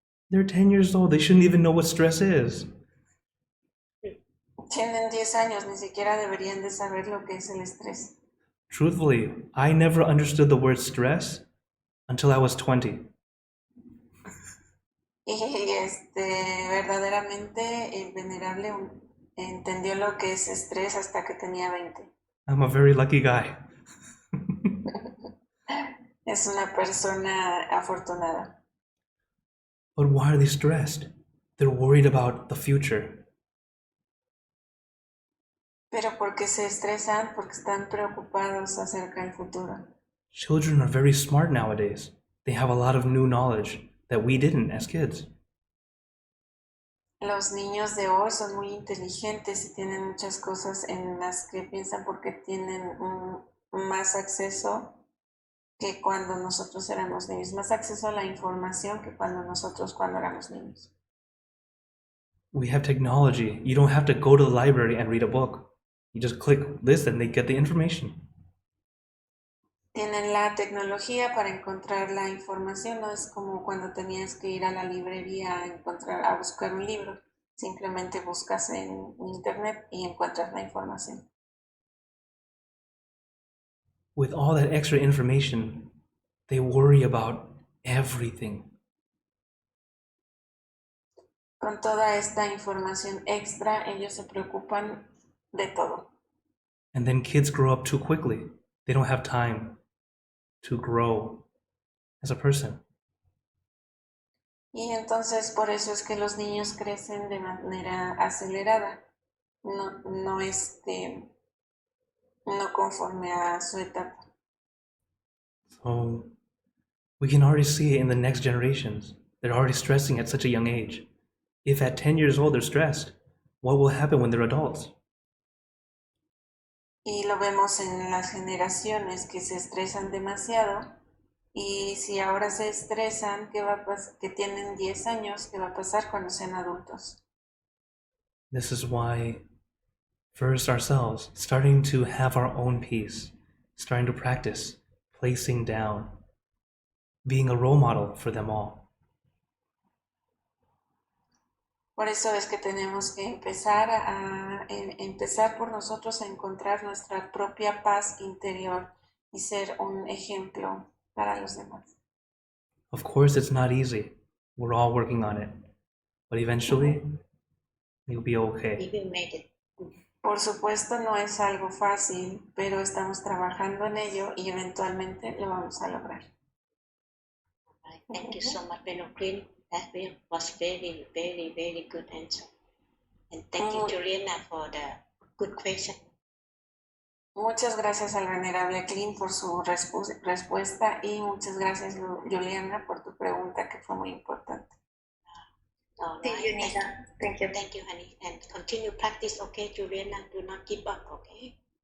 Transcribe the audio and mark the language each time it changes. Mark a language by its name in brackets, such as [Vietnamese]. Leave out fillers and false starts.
[English] They're 10 years old. They shouldn't even know what stress is. [Spanish] Tienen 10 años, ni siquiera deberían de saber lo que es el estrés. [English] Truthfully, I never understood the word stress until I was 20. [Spanish] Y verdaderamente el venerable entendió lo que es estrés hasta que tenía 20. [English] I'm a very lucky guy. [Spanish] Es una persona afortunada. [English] But why are they stressed? They're worried about the future. [Spanish] Pero ¿por qué se estresan? Porque están preocupados acerca del futuro. [English] Children are very smart nowadays. They have a lot of new knowledge that we didn't as kids. [Spanish] Los niños de hoy son muy inteligentes y tienen muchas cosas en las que piensan porque tienen más acceso que cuando nosotros éramos niños, más acceso a la información que cuando éramos niños. [English] We have technology. You don't have to go to the library and read a book. You just click this and they get the information. [Spanish] Tienen la tecnología para encontrar la información, no es como cuando tenías que ir a la librería a buscar un libro. Simplemente buscas en internet y encuentras la información. [English] With all that extra information, they worry about everything. [Spanish] Con toda esta información extra, ellos se preocupan de todo. [English] And then kids grow up too quickly. They don't have time to grow as a person. [Spanish] Y entonces por eso es que los niños crecen de manera acelerada, no conforme a su etapa. [English] So we can already see it in the next generations. They're already stressing at such a young age. If at 10 years old they're stressed, what will happen when they're adults? [Spanish] Y lo vemos en las generaciones que se estresan demasiado. Y si ahora se estresan, que tienen 10 años, ¿qué va a pasar cuando sean adultos? [English] This is why, first ourselves, starting to have our own peace, starting to practice placing down, being a role model for them all. [Spanish] Por eso es que tenemos que empezar por nosotros a encontrar nuestra propia paz interior y ser un ejemplo para los demás. [English] Of course, it's not easy. We're all working on it. But eventually, you'll be okay. We will make it. [Spanish] Por supuesto, no es algo fácil, pero estamos trabajando en ello y eventualmente lo vamos a lograr. [English] Right. Thank you so much, LP Klint. That was very, very, very good answer. And thank you, Juliana, for the good question. [Spanish] Muchas gracias al venerable Klint por su respuesta y muchas gracias, Juliana, por tu pregunta que fue muy importante. [English] All Thank right. you, Nida. Thank you. Thank you, honey. And continue practice, okay, Juliana? Do not give up, okay?